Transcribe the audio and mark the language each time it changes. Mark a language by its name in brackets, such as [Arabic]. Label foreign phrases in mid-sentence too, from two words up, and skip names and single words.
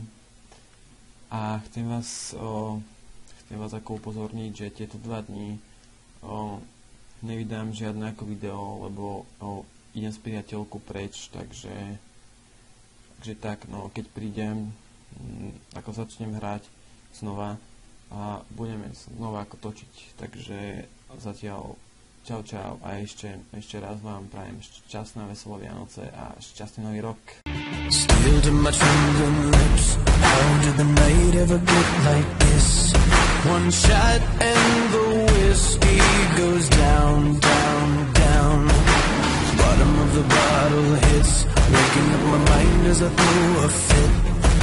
[Slovak] A chcem vás ako upozorniť, že tieto 2 dní nevydám žiadne ako video, lebo idem s priateľkou preč, takže tak, no keď prídem, ako začnem hrať znova a budeme znova ako točiť, takže zatiaľ čau a ešte raz vám prajem šťastné veselé Vianoce a šťastný nový rok. [English] Still to my trembling lips. How did the night ever get like this? One shot and the whiskey goes down, down, down. Bottom of the bottle hits. Waking up my mind as I throw a fit.